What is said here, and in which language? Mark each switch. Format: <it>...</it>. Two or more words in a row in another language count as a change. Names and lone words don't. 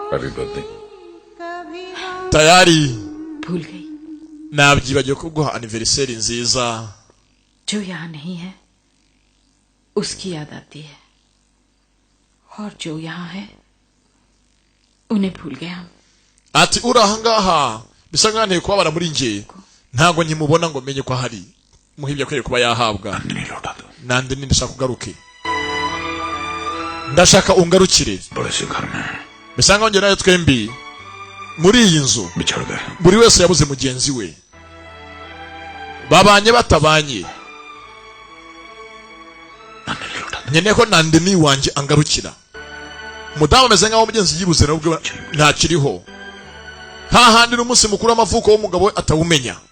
<en>Happy birthday</en> <rw>tayari</rw> <hi>भूल गई</hi> <rw>nabyibagiwe kuguha anniversaire nziza</rw> <hi>जो यहाँ नहीं है उसकी याद आती है और जो यहाँ है उन्हें भूल गया</hi> <rw>ati uri ahangaha bisa nk'anteye kubabara muri nje ntago nkimubona ngo menye ko ahari muhibye akwiye kuba yahabwa nandi ndashaka kugaruke ndashaka ungarukire</rw> <hi>बड़े से घर में</hi> <rw>bisa nk'aho njye nawe twembi muri iyi nzu</rw> <hi>बिछड़ गए</hi> <rw>buri wese yabuze mugenzi we babanye batabanye nyene ko nandini wanje angarukira mudamu ameze nk'aho mugenzi yibuze nabwo ntakiriho hahandi n'umunsi mukuru w'amavuko w'umugabo we atawumenya</rw>